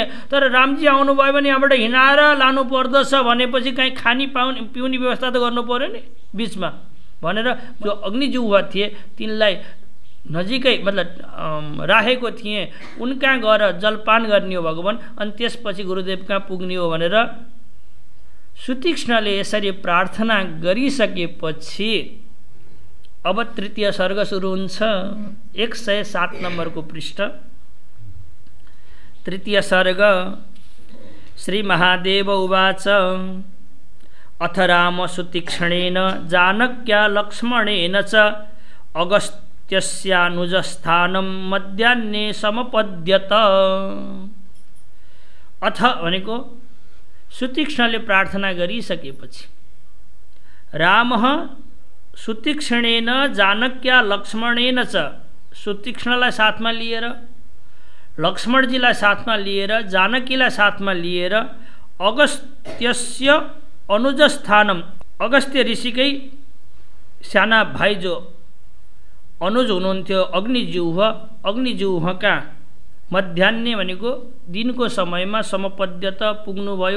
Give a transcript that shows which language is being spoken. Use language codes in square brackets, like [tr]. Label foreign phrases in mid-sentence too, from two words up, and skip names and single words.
[ne] तर रामजी आउनुभयो भने यहाँबाट हिँडाएर लानु पर्दछ भनेपछि कहीँ खानी पिउने व्यवस्था त गर्नु पऱ्यो नि बिचमा भनेर जो अग्निजुवा थिए तिनलाई नजिकै मतलब राखेको थिएँ। उनकहाँ गएर जलपान गर्ने हो भगवान, अनि त्यसपछि गुरुदेव कहाँ पुग्ने हो भनेर सुतीक्ष्णले यसरी प्रार्थना गरिसकेपछि अब तृतीय सर्ग सुरु हुन्छ। 107 नम्बरको पृष्ठ। तृतीय सर्ग। [sa] श्री महादेव उवाच अथ राम सुतीक्ष्णेन जानक्या लक्ष्मणेन च अगस्त्यस्यानुजस्थानं मध्याह्ने समपद्यत। [ne] अथ भनेको सुतीक्ष्णले प्रार्थना गरिसकेपछि [sa] रामः सुतीक्ष्णेन जानक्या लक्ष्मणेन च, [ne] सुतीक्ष्णलाई साथमा लिएर लक्ष्मणजीलाई साथमा लिएर जानकीलाई साथमा लिएर [sa] अगस्त्यस्य अनुजस्थानम, [ne] अगस्त्य ऋषिकै साना भाइ जो अनुज हुनुहुन्थ्यो अग्निजिह्वका मध्याह्ने भनेको दिनको समयमा समपद्यत पुग्नुभयो।